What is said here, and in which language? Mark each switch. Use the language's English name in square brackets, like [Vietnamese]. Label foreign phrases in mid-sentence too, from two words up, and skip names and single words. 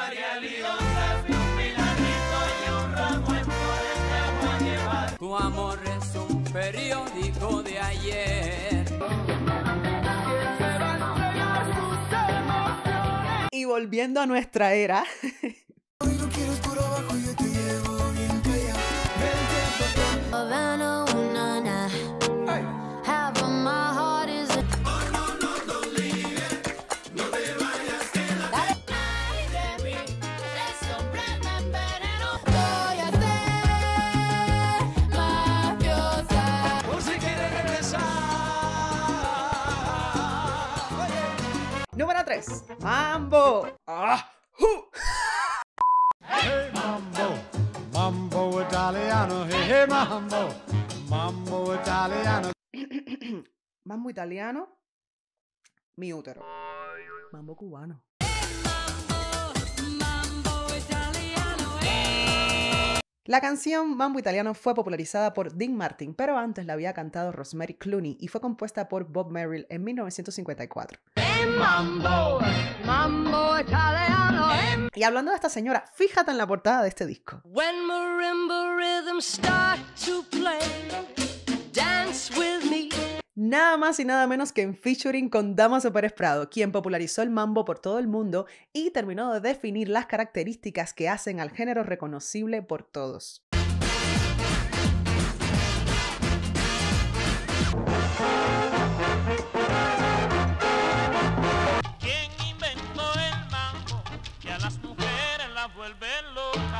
[Spanish] Tu amor es un periódico de ayer. Y volviendo a nuestra era, Hoy no quieres por abajo, yo te llevo bien callado. Havana, ooh, na, na. [English] Half of my heart is in. Ay, baby, [Spanish] eso prende en veneno. Voy a ser mafiosa. Por si quieres regresar. número 3, mambo. Hey mambo, mambo italiano, hey mambo, mambo italiano. Mambo italiano, mi útero. Mambo cubano. Mambo italiano, La canción Mambo Italiano fue popularizada por Dean Martin, pero antes la había cantado Rosemary Clooney y fue compuesta por Bob Merrill en 1954. Mambo, mambo italiano. Y hablando de esta señora, fíjate en la portada de este disco. [English] When marimba rhythms start to play, dance with me. [Spanish] Nada más y nada menos que en featuring con Damaso Pérez Prado, quien popularizó el mambo por todo el mundo y terminó de definir las características que hacen al género reconocible por todos. ¿Quién inventó el mambo que a las mujeres las vuelve locas?